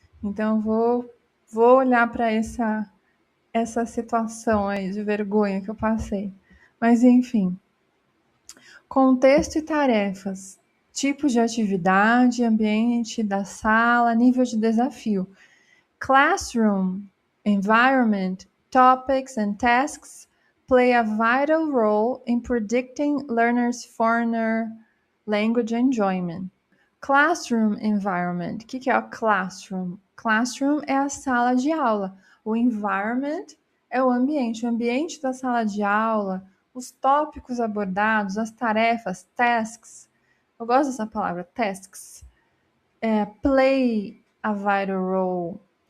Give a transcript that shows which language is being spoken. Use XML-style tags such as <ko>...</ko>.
<pt>Então vou olhar para essa situação aí de vergonha que eu passei. Mas enfim, contexto e tarefas, tipos de atividade, ambiente da sala, nível de desafio.</pt> <en>Classroom, environment, topics and tasks, play a vital role in predicting learners' foreign language enjoyment. Classroom environment.</en> <pt>O que é o classroom? Classroom é a sala de aula. O environment é o ambiente. O ambiente da sala de aula, os tópicos abordados, as tarefas, tasks. Eu gosto dessa palavra, tasks.</pt> <en>Play a vital role.</en>